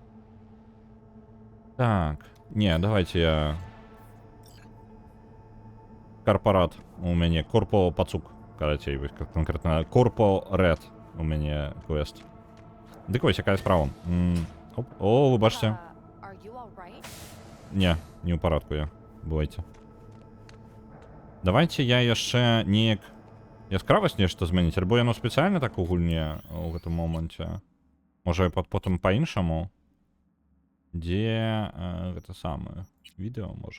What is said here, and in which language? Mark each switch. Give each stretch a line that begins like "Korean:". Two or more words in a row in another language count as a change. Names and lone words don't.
Belarusian: Так, не, давайте я... Корпорат у мяне, Корпо Пацук, карацей, конкретно Корпо Ред у мяне квест. Дык вось, якая справа. О, вы бачыце?
English: Are you all right?
Belarusian: Не ў парадку я. Бывайце. Давайте я яшчэ неяк яскравасць нешта змяніць, альбо яно спецыяльна так у гульне ў гэтым моманце. Можа потым па-іншаму. Дзе гэта самае відэо можа.